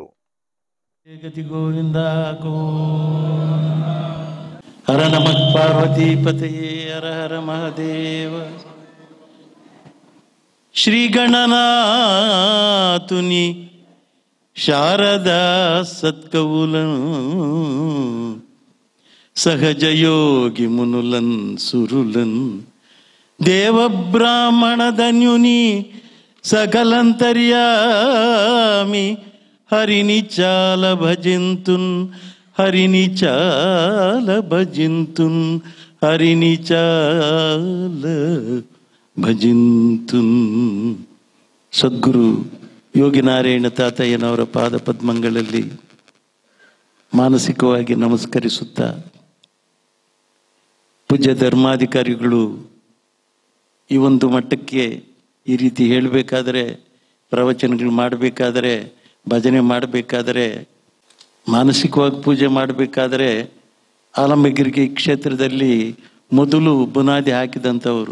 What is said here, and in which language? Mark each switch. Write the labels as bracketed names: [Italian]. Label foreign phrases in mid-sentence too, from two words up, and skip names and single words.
[Sanskrit] ಗೋವಿಂದ ಹರ ನಮಃ ಪಾರ್ವತಿ ಪತಯೇ ಹರ ಹರ ಮಹದೇವ. [Telugu] శ్రీ గణనాథుని శారదా సత్కవులన్ సహజ యోగి మునులన్ సురులన్ దేవబ్రాహ్మణధన్యుని సకలంతర్యామి హరిని చాల భజింతున్ హరిని చాల భజింతున్ హరిని చాల ಭಜಿಂತುನ್. [Kannada] ಸದ್ಗುರು ಯೋಗಿ ನಾರಾಯಣ ತಾತಯ್ಯನವರ ಪಾದ ಪದ್ಮಗಳಲ್ಲಿ ಮಾನಸಿಕವಾಗಿ ನಮಸ್ಕರಿಸುತ್ತಾ, ಪೂಜ್ಯ ಧರ್ಮಾಧಿಕಾರಿಗಳು ಈ ಒಂದು ಮಟ್ಟಕ್ಕೆ ಈ ರೀತಿ ಹೇಳಬೇಕಾದರೆ, ಪ್ರವಚನಗಳು ಮಾಡಬೇಕಾದರೆ, ಭಜನೆ ಮಾಡಬೇಕಾದರೆ, ಮಾನಸಿಕವಾಗಿ ಪೂಜೆ ಮಾಡಬೇಕಾದರೆ ಆಲಂಬಗಿರಿ ಕ್ಷೇತ್ರದಲ್ಲಿ ಮೊದಲು ಬುನಾದಿ ಹಾಕಿದಂಥವರು.